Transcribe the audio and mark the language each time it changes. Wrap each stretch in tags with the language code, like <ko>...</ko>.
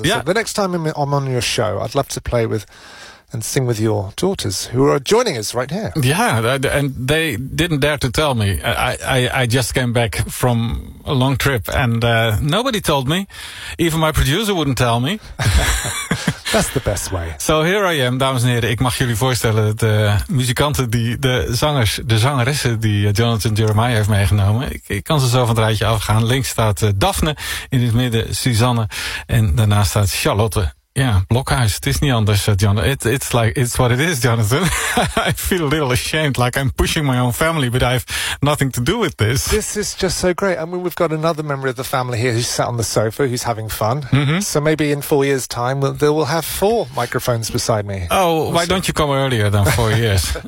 <en>I said, the next time I'm on your show, I'd love to play with and sing with your daughters who are joining us right here. Yeah, and they didn't dare to tell me. I just came back from a long trip, and nobody told me. Even my producer wouldn't tell me. That's the best way. So here I am,</en> <nl>dames en heren. Ik mag jullie voorstellen de muzikanten, de zangeressen die Jonathan Jeremiah heeft meegenomen. Ik kan ze zo van het rijtje afgaan. Links staat Daphne, in het midden Suzanne en daarnaast staat Charlotte. Ja, Blokhuis. Het is niet anders, Jonathan.</nl> <en>It's what it is, Jonathan. I feel a little ashamed, like I'm pushing my own family, but I have nothing to do with this. This is just so great. I mean, we've got another member of the family here who's sat on the sofa, who's having fun. Mm-hmm. So maybe in 4 years' time, they will have four microphones beside me. Oh, we'll why see. Don't you come earlier than 4 years?</en>